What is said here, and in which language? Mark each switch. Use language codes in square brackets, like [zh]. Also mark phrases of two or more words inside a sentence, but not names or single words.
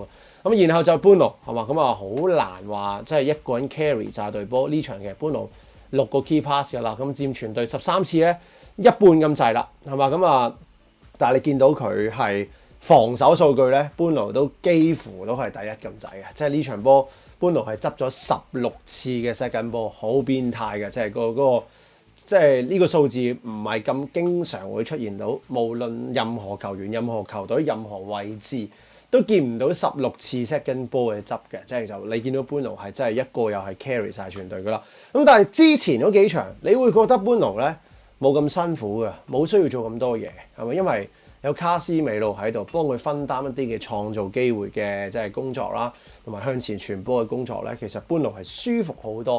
[yue] 咁然後就般奴係嘛？咁啊好難話即係一個人 carry 曬隊波呢場嘅般奴。6個 [en] key pass [yue] 㗎啦，咁佔全隊13次咧，一半咁滯啦，係嘛？咁啊，但係你見到佢係防守數據咧，般奴都幾乎都係第一咁滯嘅，即係呢場波般奴係執咗16次嘅 [en] second ball， [yue] 好變態嘅，即係嗰個即係呢個數字唔係咁經常會出現到，無論任何球員、任何球隊、任何位置。都見唔到16次 [en] second ball [yue] 嘅執嘅，即係就你見到般奴係真係一個又係 carry 晒全隊噶啦。咁但係之前嗰幾場，你會覺得般奴咧冇咁辛苦嘅，冇需要做咁多嘢，係咪？因為有卡斯美路喺度幫佢分擔一啲嘅創造機會嘅即係工作啦，同埋向前傳波嘅工作咧，其實般奴係舒服好多。